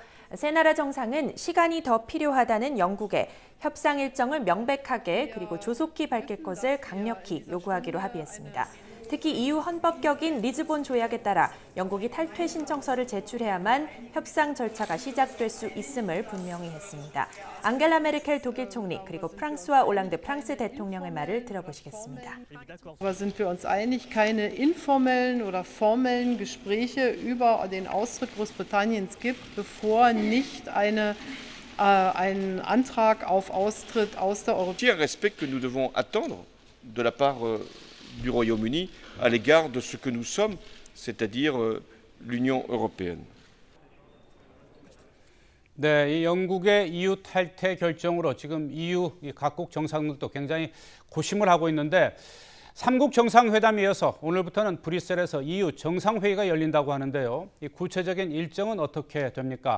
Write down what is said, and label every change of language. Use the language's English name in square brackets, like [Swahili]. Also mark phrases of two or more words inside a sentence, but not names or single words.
[Korean] 세 나라 정상은 시간이 더 필요하다는 영국에 협상 일정을 명백하게 그리고 조속히 밝힐 것을 강력히 요구하기로 합의했습니다. 특히 EU 헌법격인 리즈본 조약에 따라 영국이 탈퇴 신청서를 제출해야만 협상 절차가 시작될 수 있음을 분명히 했습니다. 앙겔라 메르켈 독일 총리 그리고 프랑스와 올랑드 프랑스 대통령의 말을 들어보시겠습니다. [German] Sind wir uns einig, keine informellen oder formellen Gespräche über den Austritt Großbritanniens gibt, bevor nicht ein Antrag auf Austritt aus der Europäischen [French] Un respect que nous devons attendre de la part du Royaume-Uni à l'égard de ce que nous sommes, c'est-à-dire l'Union européenne. [Korean] 네, 이 영국의 EU 탈퇴 결정으로 지금 EU 각국 정상들도 굉장히 고심을 하고 있는데 3국 정상회담에 이어서 오늘부터는 브뤼셀에서 EU 정상회의가 열린다고 하는데요. 이 구체적인 일정은 어떻게 됩니까?